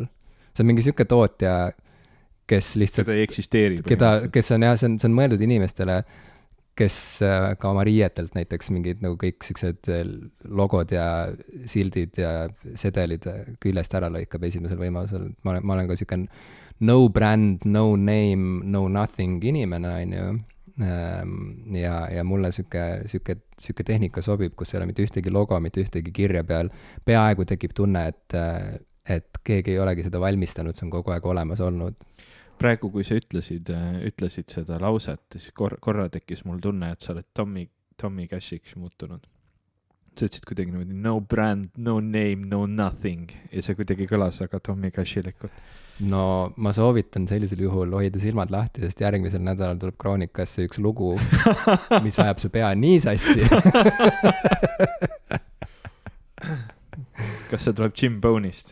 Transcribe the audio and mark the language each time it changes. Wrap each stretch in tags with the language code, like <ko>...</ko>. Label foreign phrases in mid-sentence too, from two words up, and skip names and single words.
<et>See on mingi siuke tootja, kes lihtsalt... Keda ei eksisteeri. Kes on, jah, see on mõeldud inimestele, kes ka oma riietelt näiteks mingid nagu kõik siuksed logod ja sildid ja sedelid küljest ära lõikab esimesel võimalusel. Ma olen ka siuke</et> <en>no brand, no name, no nothing</en> <et>inimene, on ju. Ja mulle siuke tehnika sobib, kus ei ole mitte ühtegi logo, mitte ühtegi kirja peal. Peaaegu tekib tunne, et keegi ei olegi seda valmistanud, see on kogu aeg olemas olnud. Praegu, kui sa ütlesid seda lauset, siis korra tekkis mul tunne, et sa oled Tommy Cashiks muutunud. Sa ütlesid kuidagi niimoodi</et> <en>no brand, no name, no nothing</en> <et>ja see kuidagi kõlas väga Tommy Cashilikult. No ma soovitan sellisel juhul hoida silmad lahti, sest järgmisel nädalal tuleb Kroonikasse üks lugu, mis ajab su pea nii sassi. Kas see tuleb Jim Bone'ist?</et>